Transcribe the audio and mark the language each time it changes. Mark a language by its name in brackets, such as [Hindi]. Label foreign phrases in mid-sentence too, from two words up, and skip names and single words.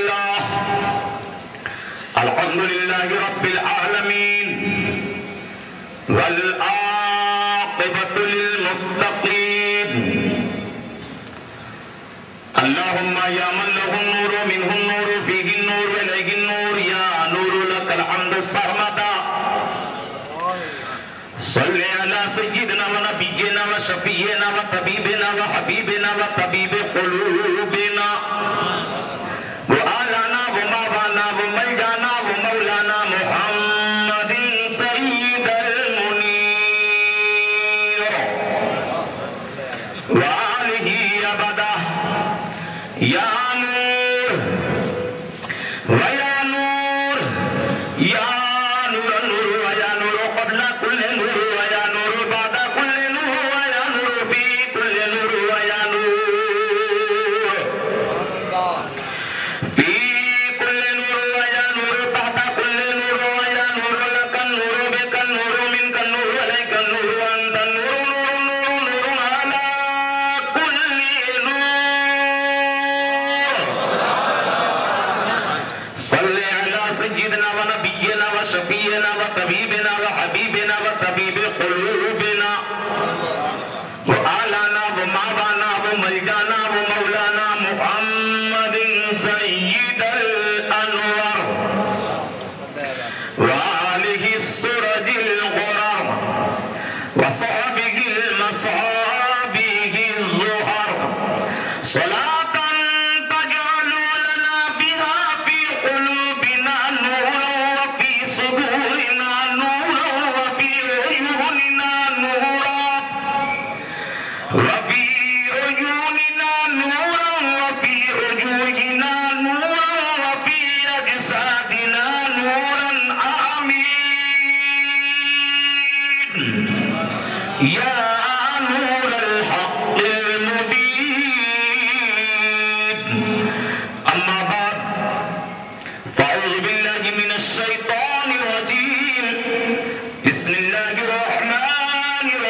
[Arabic] الحمدللہ والحمدللہ رب العالمین والعاقبۃ للمتقین اللہم یا من لہ النور منہ النور فیہ النور ولیہ النور یا نور لک الحمد سرمدا صلی علی سیدنا و نبینا و شفیعنا و طبیبنا و حبیبنا و طبیب قلوبنا و آلانا و ماوانا و ملجانا و مولانا محمد سید المنیر و آلہ ابدا یا نور و یا نور یا نور النور و یا نور قبل کل نور و یا نور بعد کل نور و یا نور فی کل نور و یا نور فی کل نور و یا نور تحت کل نور و یا نور لک النور بک النور منک النور علیک النور وانت النور نور نور نور علی کل نور صلی علی سیدنا و نبینا و شفیعنا و طبیبنا و حبیبنا و طبیب قلوبنا و آلانا و ماوانا و ملجانا و مولانا محمد سید الانوار و آلہ السرج الغرر و صحبہ المصابیح الظہر صلاة تجعل لنا بها في قلوبنا نورا وفي صدورنا نورا وفي عيوننا نورا وفي عيوننا نورا وفي وجوهنا نورا وفي أجسادنا نورا آمين يا نور الحق المبين أما بعد فأعوذ بالله من الشيطان الرجيم بسم الله الرحمن